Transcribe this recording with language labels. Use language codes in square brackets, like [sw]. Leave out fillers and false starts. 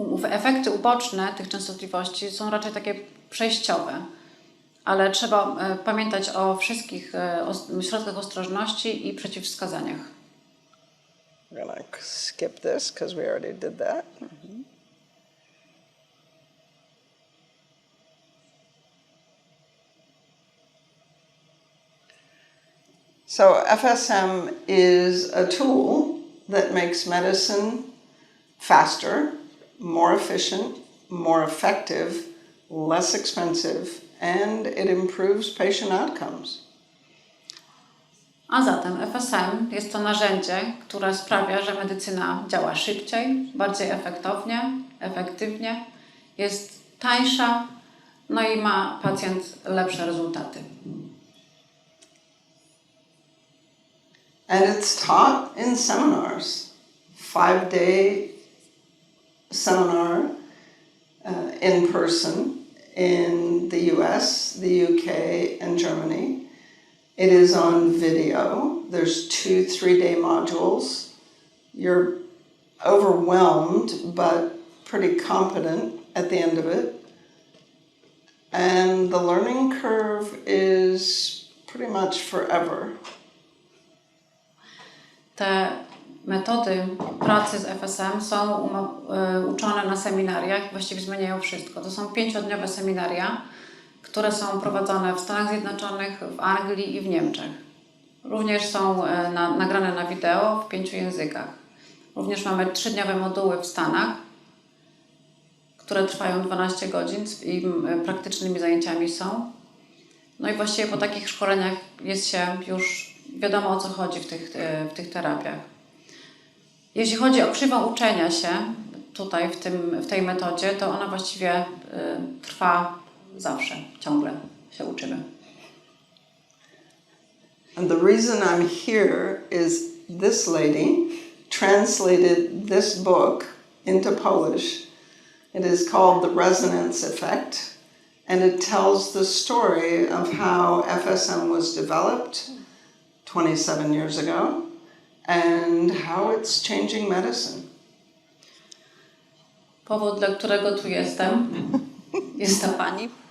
[pl] Efekty uboczne tych częstotliwości są raczej takie przejściowe, ale trzeba pamiętać o wszystkich środkach ostrożności i przeciwwskazaniach. [en] We're gonna skip this because we already did that. So FSM is a tool that makes medicine faster, more efficient, more effective, less expensive, and it improves patient outcomes. [pl] A zatem FSM jest to narzędzie, które sprawia, że medycyna działa szybciej, bardziej efektywnie, jest tańsza, no i ma pacjent lepsze rezultaty. [en] And it's taught in seminars, 5-day seminar in person in the US, the UK, and Germany. It is on video. There's 2 3-day modules. You're overwhelmed, but pretty competent at the end of it. And the learning curve is pretty much forever. [pl] Te metody pracy z FSM są uczone na seminariach i właściwie zmieniają wszystko. To są 5-dniowe seminaria, które są prowadzone w Stanach Zjednoczonych, w Anglii i w Niemczech. Również są nagrane na wideo w 5 językach. Również mamy 3-dniowe moduły w Stanach, które trwają 12 godzin i praktycznymi zajęciami są. No i właściwie po takich szkoleniach jest się już wiadomo, o co chodzi w tych terapiach. Jeśli chodzi o krzywą uczenia się tutaj w tej metodzie, to ona właściwie trwa zawsze, ciągle się uczymy. [en] And the reason I'm here is this lady translated this book into Polish. It is called The Resonance Effect, and it tells the story of how FSM was developed 27 years ago and how it's changing medicine. [pl] Powód, dla którego tu jestem, jest ta pani.